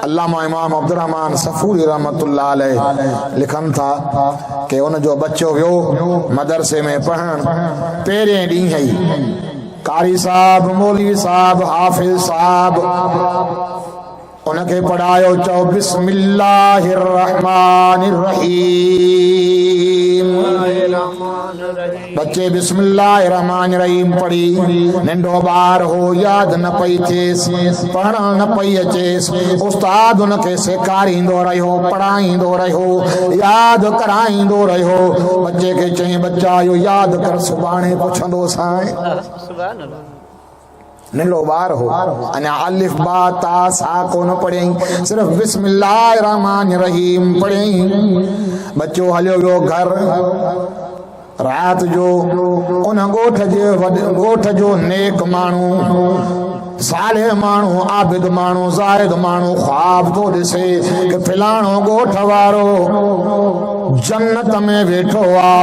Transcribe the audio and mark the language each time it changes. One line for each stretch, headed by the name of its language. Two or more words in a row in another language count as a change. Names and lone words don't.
Sindhi: अल्लामा इमाम अब्दुर्रहमान सफूरी रहमतुल्लाह अलैह लिखनि था कि हुनजो बच्चो वियो मदरसे में पढ़ण। पहिरें ॾींहुं ई कारी साहब, मौलवी साहब, हाफिज साहब उनखे पढ़ायो।
Arabic: चओ بسم الله الرحمن الرحيم.
Sindhi: बच्चे
Arabic: بسم الله الرحمن الرحيم
Sindhi: पढ़ी। नंढो ॿार हो, याद न पई थिएसि, पढ़ण न पई अचेसि। उस्ताद उनखे सेखारींदो रहियो, पढ़ाईंदो रहियो, याद कराईंदो रहियो। बच्चे खे चईं, बच्चा इहो याद कर, सुभाणे पुछंदो साईं। नंढो ॿार हो, अञा
Arabic: ألف باء تاء ثاء
Sindhi: कोन पढ़ियईं, सिर्फ़
Arabic: بسم الله الرحمن الرحيم
Sindhi: पढ़ियईं। बच्चो हलियो वियो घर। रात जो उन ॻोठ जो नेक माण्हू, साले माण्हू, आबिद माण्हू, ज़ाहिद माण्हू ख्वाब तो ॾिसे कि फलाणो ॻोठ वारो जन्नत में वेठो आ।